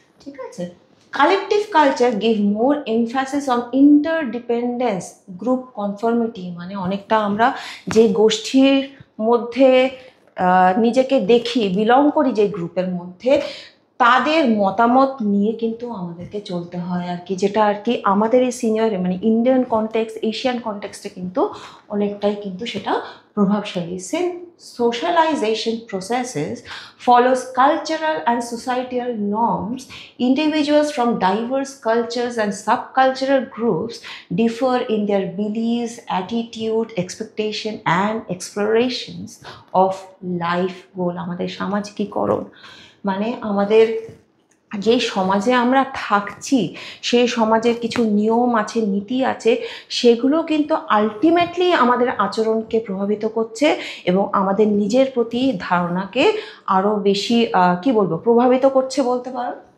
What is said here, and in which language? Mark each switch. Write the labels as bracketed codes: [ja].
[bn] ঠিক আছে, [en] collective culture give more emphasis on interdependence, [bn] group conformity, মানে অনেকটা আমরা যে গোষ্ঠীর মধ্যে নিজেকে দেখি, বিলং করি যে গ্রুপের মধ্যে, তাদের মতামত নিয়ে কিন্তু আমাদেরকে চলতে হয় আর কি, যেটা আর কি আমাদের এই সিনিয়র মানে ইন্ডিয়ান কনটেক্সট, এশিয়ান কনটেক্সটে কিন্তু অনেকটাই কিন্তু সেটা প্রভাবশালী। [en] Socialization processes follows cultural and societal norms. Individuals from diverse cultures and subcultural groups differ in their beliefs, attitude, expectation and explorations of life goal. [bn] আমাদের সামাজিকীকরণ মানে আমাদের যে সমাজে আমরা থাকছি সেই সমাজের কিছু নিয়ম আছে, নীতি আছে, সেগুলো কিন্তু আলটিমেটলি আমাদের আচরণকে প্রভাবিত করছে এবং আমাদের নিজের প্রতি ধারণাকে আরও বেশি প্রভাবিত করছে বলতে পারো।